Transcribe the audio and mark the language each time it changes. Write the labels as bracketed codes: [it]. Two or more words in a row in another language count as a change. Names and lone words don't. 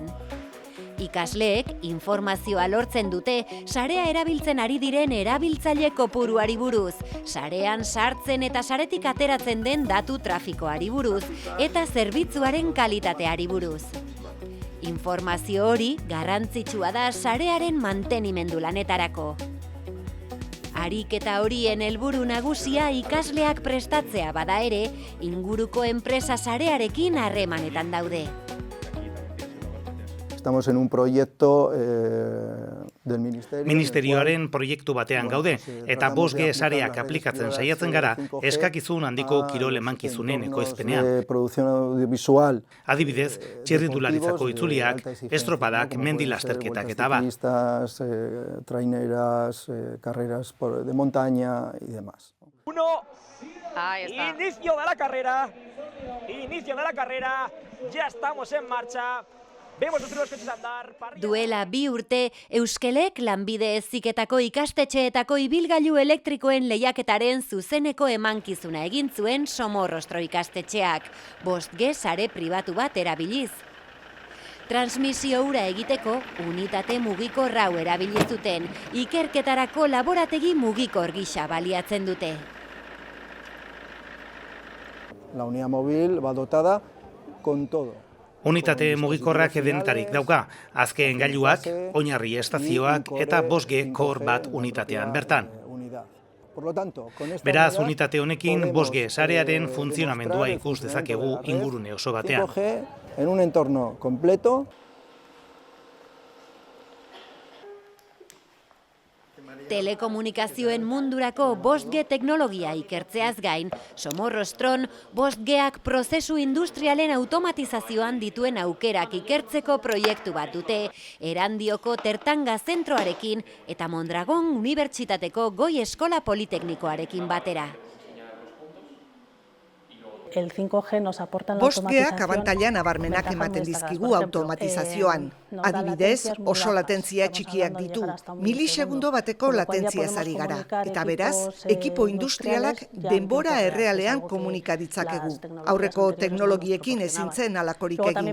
[eu] Ikasleek informazioa lortzen dute sarea erabiltzen ari diren erabiltzaile kopuruari buruz, sarean sartzen eta saretik ateratzen den datu trafikoari buruz eta zerbitzuaren kalitateari buruz. Informazio hori garrantzitsua da sarearen mantenimendu lanetarako. Ariketa horien helburu nagusia ikasleak prestatzea bada ere, inguruko enpresa sarearekin harremanetan daude. [es] Estamos en un proyecto del Ministerio... [eu] Ministerioaren proiektu batean gaude, eta 5G sareak aplikatzen saiatzen gara eskakizun handiko kirol emankizunen ekoizpenean. Adibidez, txirrindularitzako itzuliak, estropadak, mendi lasterketak eta bat. [es] Traineras, carreras de montaña y demás. Inicio de la carrera, ya estamos en marcha. [eu] Duela 2 urte, Euskelek lanbide heziketako ikastetxeetako ibilgailu elektrikoen lehiaketaren zuzeneko emankizuna egin zuen Somorrostro ikastetxeak, 5G sare pribatu bat erabiliz. Transmisio hura egiteko, unitate mugikor hau erabili zuten, ikerketarako laborategi mugikor gisa baliatzen dute. [es] La unidad móvil va dotada con todo. [eu] Unitate mugikorrak denetarik dauka, azken gailuak, oinarri estazioak eta 5G Core bat unitatean bertan. Beraz, unitate honekin 5G sarearen funtzionamendua ikus dezakegu ingurune oso batean. [es] 5G en un entorno completo. [eu] Telekomunikazioen mundurako 5G teknologia ikertzeaz gain, Somorrostron 5Gak prozesu industrialen automatizazioan dituen aukerak ikertzeko proiektu bat dute, Erandioko Tertanga zentroarekin eta Mondragon Unibertsitateko Goi Eskola Politeknikoarekin batera. [es] El 5G nos aporta la [eu] 5Gak abantaila nabarmenak ematen dizkigu automatizazioan. Adibidez, oso latentzia txikiak ditu. Milisegundo bateko latentziaz ari gara. Eta beraz, ekipo industrialak denbora errealean komunika ditzakegu. Aurreko teknologiekin ezin zen halakorik egin.